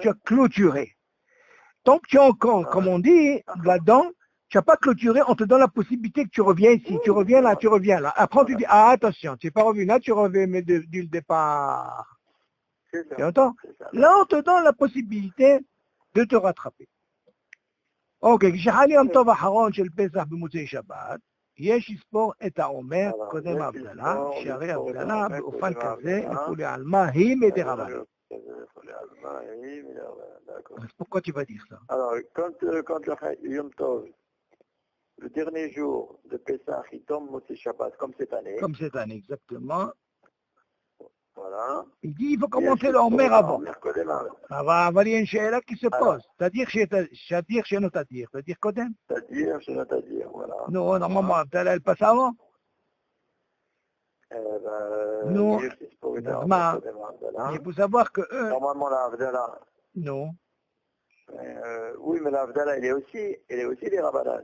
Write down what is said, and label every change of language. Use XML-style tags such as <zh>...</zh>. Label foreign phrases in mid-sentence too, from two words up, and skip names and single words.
<fr>tu as clôturé. Tant que tu es encore, ouais. comme on dit, là-dedans, tu n'as pas clôturé, on te donne la possibilité que tu reviens ici, tu reviens là, tu reviens là. Après, tu dis, ah, attention, tu n'es pas revenu là, tu reviens mais du départ. C'est Tu ça. entends? C'est ça. Là, on te donne la possibilité de te rattraper.</fr> <he>אוקיי, כשחל יום טוב אחרון של פסח במוצאי שבת, יש לספור את העומר קודם ההבדלה, שהרי ההבדלה באופן כזה לכולי עלמא היא מדרבנן.</he> <fr>אז pourquoi tu vas dire ça? Alors, quand le</fr> <he>יום טוב,</he> <fr>le dernier jour de Pessah, il tombe</fr> <he>מוצאי שבת,</he> <fr>comme cette année. Comme cette année, exactement. Voilà. Il dit, il faut commencer le Homer avant. אבל il y a une שאלה qui se pose. c'est-à-dire</fr> <he>שאינו תדיר.</he> <fr>c'est-à-dire קודם. C'est-à-dire, je ne t'adire, voilà. Non, normalement, ההבדלה, elle passe avant. Non. Mais il faut savoir que eux... Normalement, la Havdalah. Non. Oui, mais la Havdalah, elle est aussi des Rabbanan.</fr>